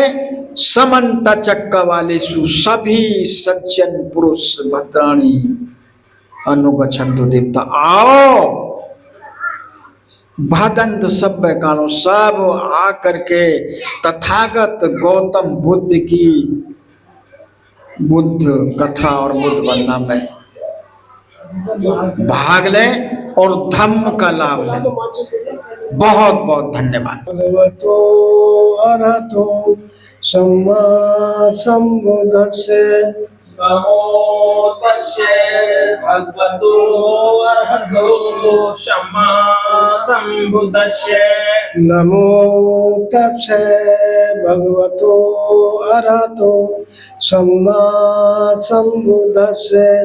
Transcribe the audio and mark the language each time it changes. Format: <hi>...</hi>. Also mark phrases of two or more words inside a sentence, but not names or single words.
<pi>समन्त चक्कवालेषु,</pi> <hi>सभी सज्जन पुरुष</hi> <pi>भद्राणी अनुगच्छन्तु देवता,</pi> <hi>आओ भदंत सभ्य कालों सब आकर के तथागत गौतम बुद्ध की बुद्ध कथा और बुद्ध वंदना में भाग लें और धम्म का लाभ लें। बहुत बहुत धन्यवाद।</hi> <pi>भगवतो अरहतो सम्मा संबुद्धस्से नमो तस्यै भगवतो अरहतो सम्मा संबुद्धस्यै नमो तस्से भगवतो अरहतो सम्मा संबुद्धस्से</pi>